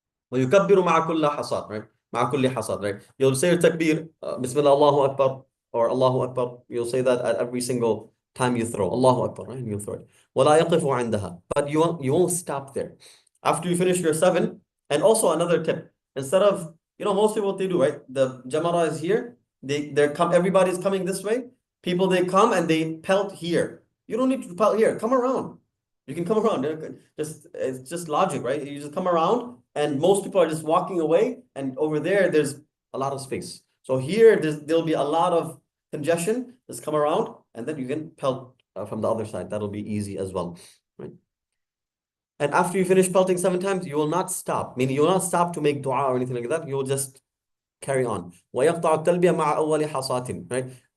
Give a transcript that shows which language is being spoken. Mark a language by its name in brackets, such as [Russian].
[Arabic] ويكبر مع كل حصاد, [English] right? [Arabic] مع كل حصاد, right? [English] You'll say your takbir, Bismillah, Allahu Akbar, or Allahu Akbar. You'll say that at every single time you throw. Allahu Akbar, right? And you throw it. [Arabic] ولا يقف عندها. [English] But you won't stop there. After you finish your seven, and also another tip, instead of, most people what they do, right? The jamara is here. Everybody's coming this way. People, they come and they pelt here. You don't need to pelt here. Come around. You can come around. It's just logic, right? You just come around, and most people are just walking away, and over there's a lot of space. So here, there'll be a lot of congestion. Just come around, and then you can pelt from the other side. That'll be easy as well, right? And after you finish pelting 7 times, you will not stop. Meaning, you will not stop to make dua or anything like that. You will just carry on. [Arabic] وَيَقْطَعُ التَّلْبِيَةَ مَعَ أَوَّلِ حَصَاتٍ, [English] right?